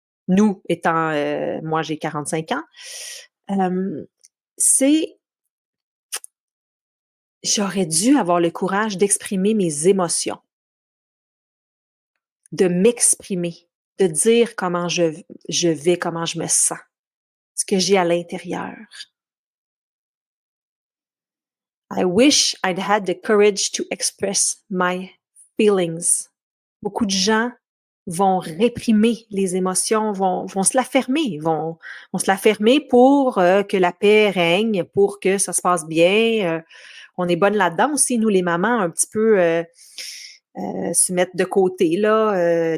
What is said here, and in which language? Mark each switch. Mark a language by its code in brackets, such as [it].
[fr] Nous étant, moi j'ai 45 ans. Hem, c'est j'aurais dû avoir le courage d'exprimer mes émotions, de m'exprimer, de dire comment je vais, comment je me sens, ce que j'ai à l'intérieur. [en] I wish I'd had the courage to express my feelings. [fr] Beaucoup de gens vont réprimer les émotions, vont se la fermer, vont se la fermer pour que la paix règne, pour que ça se passe bien. On est bonne là-dedans aussi, nous les mamans, un petit peu se mettre de côté, là.